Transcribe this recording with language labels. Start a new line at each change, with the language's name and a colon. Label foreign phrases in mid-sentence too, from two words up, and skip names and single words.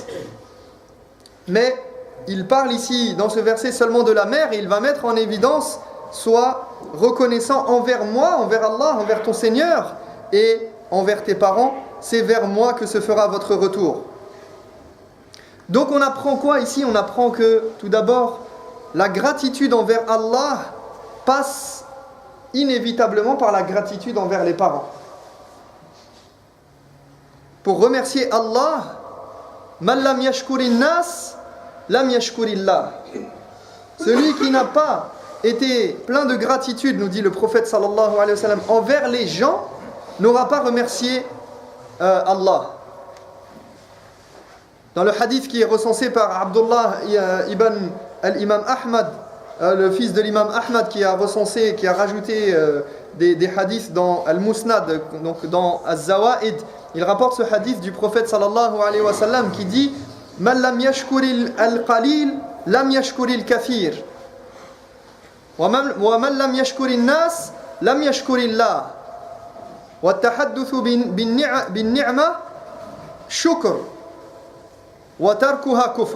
French: Mais il parle ici, dans ce verset, seulement de la mère, et il va mettre en évidence, sois reconnaissant envers moi, envers Allah, envers ton Seigneur, et envers tes parents, c'est vers moi que se fera votre retour. Donc on apprend quoi ici? On apprend que, tout d'abord, la gratitude envers Allah passe inévitablement par la gratitude envers les parents. Pour remercier Allah,
Arabic: من لم يشكر الناس لم يشكر الله.
French: Celui qui n'a pas été plein de gratitude, nous dit le prophète
Arabic: صلى الله عليه وسلم,
French: envers les gens, n'aura pas remercié Allah. Dans le hadith qui est recensé par Abdullah ibn al-Imam Ahmad, le fils de l'imam Ahmad, qui a rajouté des hadiths dans Al-Musnad, donc dans Az-Zawaid, il rapporte ce hadith du prophète
Arabic: صلى الله عليه وسلم
French: qui dit
Arabic: من لم يشكر القليل لم يشكر الكثير. ومن لم يشكر الناس لم يشكر الله. والتحدث بالنعمة شكر. وتركها كفر.